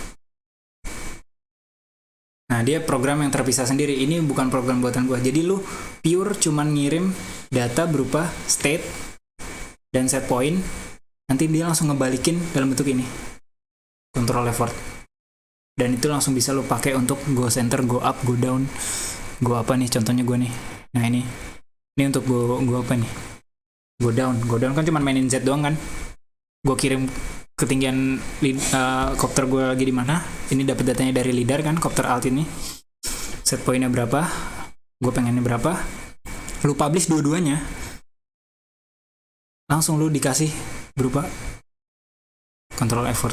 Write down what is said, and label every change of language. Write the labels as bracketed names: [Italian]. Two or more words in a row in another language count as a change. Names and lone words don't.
[Indonesian] Nah, dia program yang terpisah sendiri. Ini bukan program buatan gua. Jadi lu pure cuman ngirim data berupa state dan [English] set point. [Indonesian] Nanti dia langsung ngebalikin dalam bentuk ini. [English] Control effort. [Indonesian] Dan itu langsung bisa lu pakai untuk [English] go center, go up, go down. [Indonesian] Go apa nih contohnya gua nih. Nah, ini untuk go apa nih? [English] Go down [Indonesian] kan cuma mainin Z doang kan. Gue kirim ketinggian kopter gue lagi di mana. Ini dapat datanya dari lidar kan, kopter alt ini. Set pointnya berapa? Gue pengennya berapa? Lu publish dua-duanya. Langsung lu dikasih berupa [English] control effort.